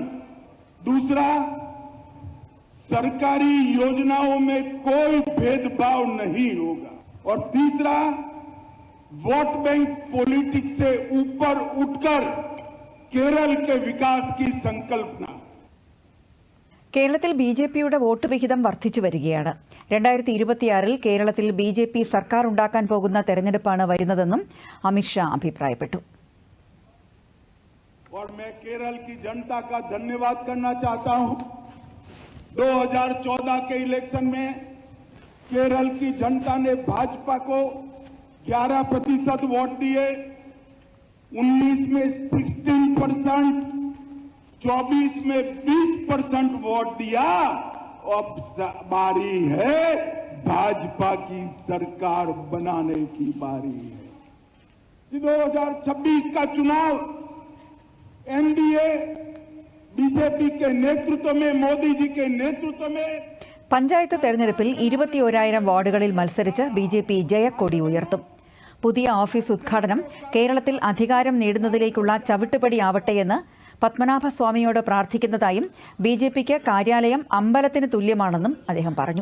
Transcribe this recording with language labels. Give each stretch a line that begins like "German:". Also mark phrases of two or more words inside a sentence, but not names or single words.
Hindi: दूसरा, सरकारी योजनाओं में कोई भेदभाव नहीं होगा। और तीसरा, वोट बैंक पॉलिटिक्स से ऊपर उठकर केरल के विकास की संकल्पना।
Malayalam: കേരളത്തിൽ BJPയുടെ വോട്ട് വിഹിതം വർദ്ധിച്ചു വരികയാണ്. 2026-ൽ കേരളത്തിൽ BJP സർക്കാർ ഉണ്ടാക്കാൻ പോകുന്ന തെരഞ്ഞെടുപ്പാണ് വരുന്നതെന്നും അമിത്ഷാ അഭിപ്രായപ്പെട്ടു.
Hindi: और मैं केरल की जनता का धन्यवाद करना चाहता हूं। 2014 के इलेक्शन में केरल की जनता ने भाजपा को 11% वोट दिए, 19 में 16%, 24 में 20% वोट दिया। अब बारी है भाजपा की सरकार बनाने की बारी है। 2026 का चुनाव NDA BJP के नेतृत्व में, मोदी जी के नेतृत्व में
Malayalam: പഞ്ചായത്ത് തെരഞ്ഞെടുപ്പിൽ 21,000 വാർഡുകളിൽ മത്സരിച്ച് BJP ജയക്കൊടി ഉയർത്തും. പുതിയ ഓഫീസ് ഉദ്ഘാടനം കേരളത്തിൽ അധികാരം നേടുന്നതിലേക്കുള്ള ചവിട്ടുപടിയാവട്ടെയെന്ന് പത്മനാഭസ്വാമിയോട് പ്രാർത്ഥിക്കുന്നതായും BJPക്ക് കാര്യാലയം അമ്പലത്തിന് തുല്യമാണെന്നും അദ്ദേഹം പറഞ്ഞു.